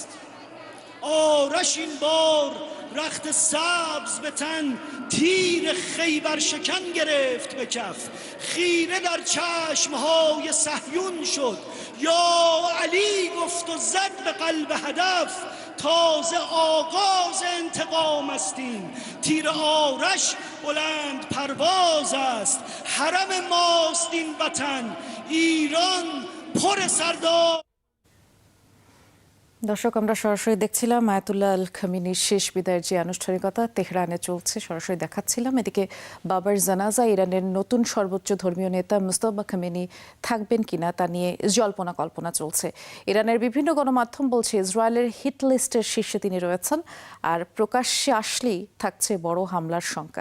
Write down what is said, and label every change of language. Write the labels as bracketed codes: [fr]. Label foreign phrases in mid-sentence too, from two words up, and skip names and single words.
[fa] آرش این بار رخت سبز به تن تیر خیبر شکن گرفت به کف خیره در چشمهای صهیون شد یا علی گفت و زد به قلب هدف تازه آغاز انتقام استیم تیر آرش بلند پرواز است حرم ماست این وطن ایران پر سردار [bn] দর্শক, আমরা সরাসরি দেখছিলাম আয়াতুল্লাহ আল খামিনির শেষ বিদায়ের যে আনুষ্ঠানিকতা তেহরানে চলছে, সরাসরি দেখাচ্ছিলাম। এদিকে বাবার জানাজা ইরানের নতুন সর্বোচ্চ ধর্মীয় নেতা মুজতবা খামেনি থাকবেন কিনা তা নিয়ে জল্পনা কল্পনা চলছে। ইরানের বিভিন্ন গণমাধ্যম বলছে ইসরায়েলের [en] hit list's [bn] শীর্ষে তিনি রয়েছেন, আর প্রকাশ্যে আসলেই থাকছে বড় হামলার শঙ্কা।